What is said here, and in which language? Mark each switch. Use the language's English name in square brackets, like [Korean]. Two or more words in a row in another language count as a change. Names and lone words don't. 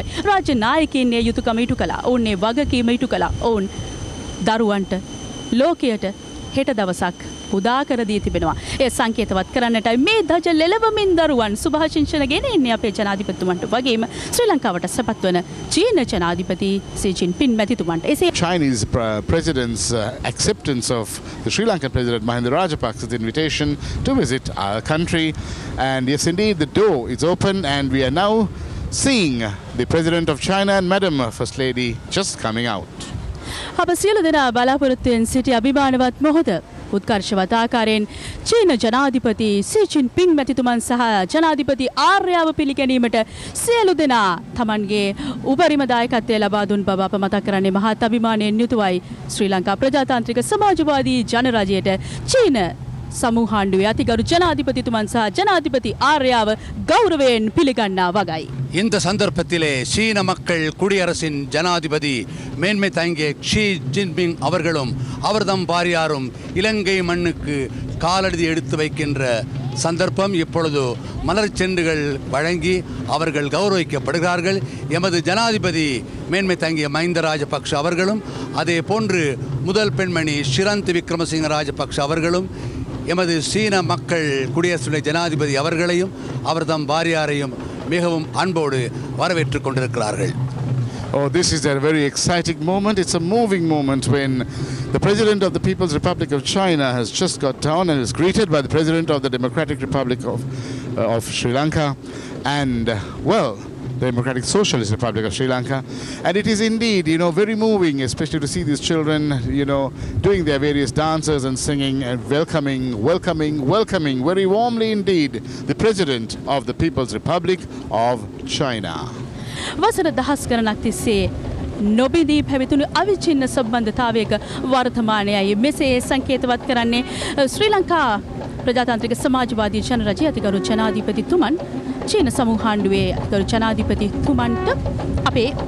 [Sinhala] රාජ්‍ය නායකයින් මේ යුතුයකම ඉටු කළා. ඔවුන් මේ වගකීම ඉටු කළා. ඔවුන් දරුවන්ට ලෝකයට හෙට දවසක් උදා කර දී තිබෙනවා. ඒ සංකේතවත් කරන්නටයි මේ දජ ලෙලවමින් දරුවන් සුභාශිංසන ගෙන එන්නේ අපේ ජනාධිපතිතුමන්ට වගේම ශ්‍රී ලංකාවට සැපත් වන චීන ජනාධිපති සී ජින්පින් මැතිතුමන්ට. [English] Chinese president's acceptance of the Sri Lankan President Mahinda Rajapaksa's invitation to visit our country, and yes indeed the door is open and we are now seeing the President of China and Madam First Lady just coming out. [Sinhala] අප සියලු දෙනා බලාපොරොත්තුවෙන් සිටි අභිමානවත් මොහොත උත්කර්ෂවත් ආකාරයෙන් චීන ජනාධිපති සී ජින්පින් මැතිතුමන් සහ ජනාධිපති ආර්යාව පිළිගැනීමට සියලු දෙනා තමන්ගේ උපරිම දායකත්වය ලබා දුන් බව අප මතක් කරන්නේ මහත් අභිමානයෙන් යුතුවයි. ශ්‍රී ලංකා ප්‍රජාතාන්ත්‍රික සමාජවාදී ජනරජයට චීන සමූහාණ්ඩුවේ අතිගරු ජනාධිපතිතුමන් සහ ජනාධිපති ආර්යාව ගෞරවයෙන් පිළිගන්නා වගයි. [Tamil] இந்த சந்தர்ப்பத்திலே சீன மக்கள் குடியரசின் ஜனாதிபதி மேன்மை தாங்கிய ஷி ஜின்பிங் அவர்களும் அவர்தம் பாரியாரும் இலங்கை மண்ணுக்கு காலடி எடுத்து வைக்கின்ற சந்தர்ப்பம் இப்பொழுது மலர் செண்டுகள் வழங்கி அவர்கள் கௌரவிக்கப்படுகிறார்கள். எமது ஜனாதிபதி மேன்மை தாங்கிய மஹிந்த ராஜபக்ஷ அவர்களும் அதே போன்று முதல் பெண்மணி ஷிரந்த் விக்ரமசிங்க ராஜபக்ஷ அவர்களும் எமது சீன மக்கள் குடியரசுடைய ஜனாதிபதி அவர்களையும் அவர்தம் பாரியாரையும் மிகவும் அன்போடு வரவேற்றுக் கொண்டிருக்கிறார்கள். [English] Oh, this is a very exciting moment. It's a moving moment when the President of the People's Republic of China has just got down and is greeted by the President of the Democratic Republic of Sri Lanka and, well, the Democratic Socialist Republic of Sri Lanka. And it is indeed, very moving, especially to see these children, doing their various dances and singing and welcoming very warmly indeed the President of the People's Republic of China. [Sinhala] වසර දහස් ගණනක් තිස්සේ නොබිදී පැවතුණු අවිච්ඡින්න සම්බන්ධතාවයක වර්තමානයයි මෙසේ සංකේතවත් කරන්නේ ශ්‍රී ලංකා ප්‍රජාතාන්ත්‍රික සමාජවාදී ජනරජය අතිගරු ජනාධිපතිතුමන් චීන සමූහාණ්ඩුවේ අතිගරු ජනාධිපතිතුමන්ට අපේ